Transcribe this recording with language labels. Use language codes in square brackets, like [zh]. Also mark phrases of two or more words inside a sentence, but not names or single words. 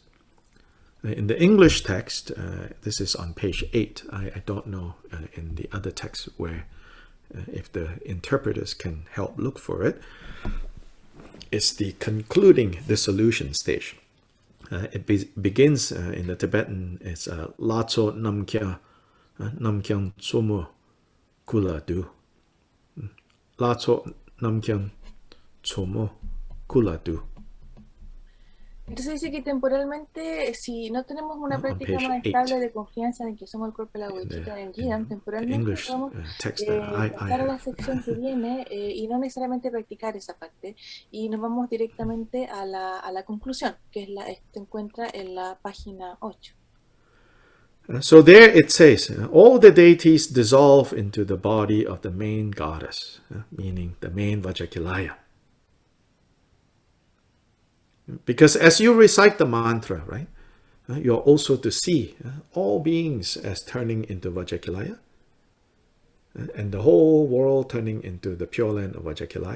[en] In the English text, this is on page 8. I don't know in the other text where, if the interpreters can help look for it. It's the concluding dissolution stage. It begins in the Tibetan, it's Latso Namkya Namkyang Tsumu Kula Du. Latso Namkyang Tsumu Kula Du. [es] Entonces dice que temporalmente, si no tenemos una práctica más estable de confianza en que somos el cuerpo de la bodhicitta en Edam, temporalmente podemos pasar a la sección que viene y no necesariamente practicar esa parte, y nos vamos directamente a la conclusión, que se encuentra en la página 8. [en] So there it says, all the deities dissolve into the body of the main goddess, meaning the main Vajakilaya. Because as you recite the mantra, right, you're also to see all beings as turning into Vajakilaya, and the whole world turning into the Pure Land of Vajakilaya.